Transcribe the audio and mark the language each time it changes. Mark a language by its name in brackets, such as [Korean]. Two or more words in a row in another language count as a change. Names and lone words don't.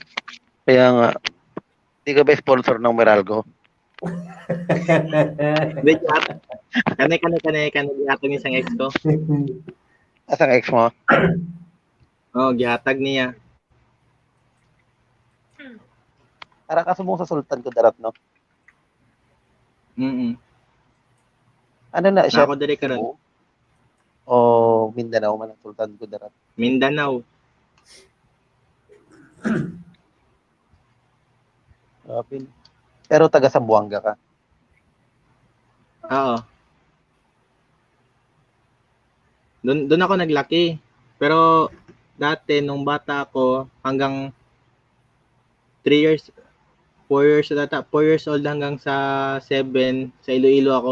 [Filipino] Kaya nga, hindi ka ba sponsor ng Meralco? [Cebuano] Hindi, kanay, gihatag niya isang ex ko. Asang ex mo? Oo, gihatag niya. Para kasubong sa Sultan Kudarat, no? [Filipino] Ano na siya? [Cebuano] Ako diri karon. O Mindanao man ang Sultan Kudarat? Mindanao. [Filipino] Pero taga Zamboanga ka. Oo. Doon ako naglaki. Pero dati nung bata ako hanggang [English] 3 years 4 years [Filipino] data [English] 4 years old [Filipino] hanggang sa 7 sa Iloilo ako.